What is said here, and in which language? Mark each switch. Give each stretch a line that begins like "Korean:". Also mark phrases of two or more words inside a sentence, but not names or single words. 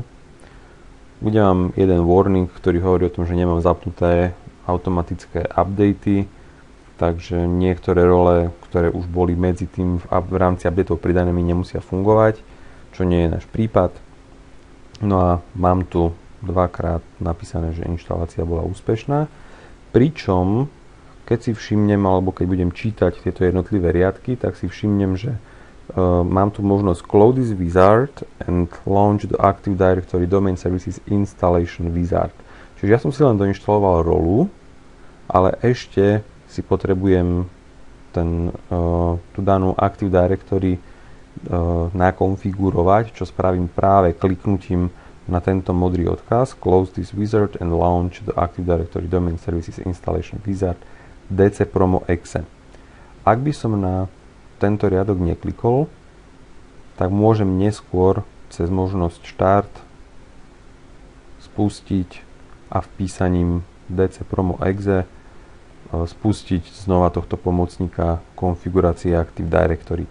Slovak: Bude mám jeden warning, ktorý hovorí o tom, že nemám zapnuté automatické updaty, takže niektoré role, ktoré už boli medzi tým v rámci updateov pridané, mi nemusia fungovať, čo nie je náš prípad. No a mám tu dvakrát napísané, že inštalácia bola úspešná, pričom keď si všimnem, alebo keď budem čítať tieto jednotlivé riadky, tak si všimnem, že mám tu možnosť
English: Close this wizard and launch the Active Directory Domain Services Installation Wizard.
Slovak: Čiže ja som si len doinštaloval rolu, ale ešte si potrebujem tú danú Active Directory nakonfigurovať, čo spravím práve kliknutím na tento modrý odkaz
English: Close this wizard and launch the Active Directory Domain Services Installation Wizard
Slovak: DC Promo Exe. Ak by som na tento riadok neklikol, tak môžem neskôr cez možnosť Start spustiť a vpísaním DC Promo Exe spustiť znova tohto pomocníka konfigurácie Active Directory.